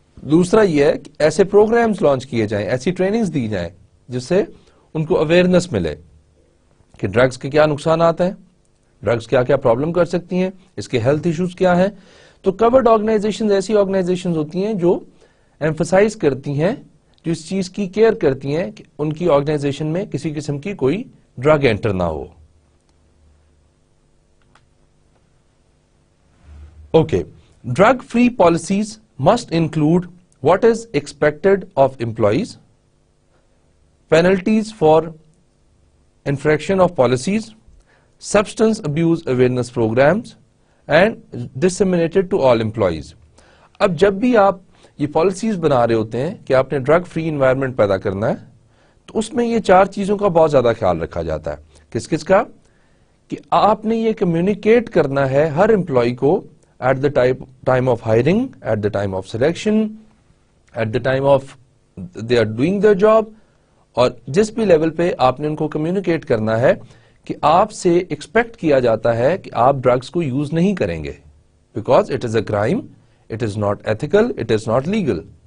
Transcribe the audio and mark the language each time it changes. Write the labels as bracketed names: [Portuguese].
[Urdu] دوسرا یہ ہے کہ ایسے پروگرامز لانچ کیے جائیں, ایسی ٹریننگز دی جائیں جس سے ان کو اویئرنیس ملے کہ ڈرگز کے کیا نقصانات ہیں, ڈرگز کیا کیا پرابلم کر سکتی ہیں, اس کے ہیلتھ ایشوز کیا ہیں. تو کورڈ آرگنائزیشنز ایسی آرگنائزیشنز ہوتی ہیں جو ایمفسائز کرتی ہیں, جو اس چیز کی کیئر کرتی ہیں کہ ان کی آرگنائزیشن میں کسی قسم کی کوئی ڈرگ انٹر نہ ہو. [English] Okay, drug-free policies must include what is expected of employees, penalties for infraction of policies, substance abuse awareness programs, and disseminated to all employees. [Urdu] اب جب بھی آپ یہ پالیسیز بنا رہے ہوتے ہیں کہ آپ نے ڈرگ فری انوائرمنٹ پیدا کرنا ہے تو اس میں یہ 4 چیزوں کا بہت زیادہ خیال رکھا جاتا ہے. کس کس کا؟ کہ آپ نے یہ کمیونیکیٹ کرنا ہے ہر امپلائی کو [English] at the time of hiring, at the time of selection, at the time of they are doing their job, [Urdu] اور جس بھی لیول پہ آپ نے ان کو کمیونیکیٹ کرنا ہے کہ آپ سے ایکسپیکٹ کیا جاتا ہے کہ آپ ڈرگز کو یوز نہیں کریں گے, [English] Because it is a crime, it is not ethical, it is not legal.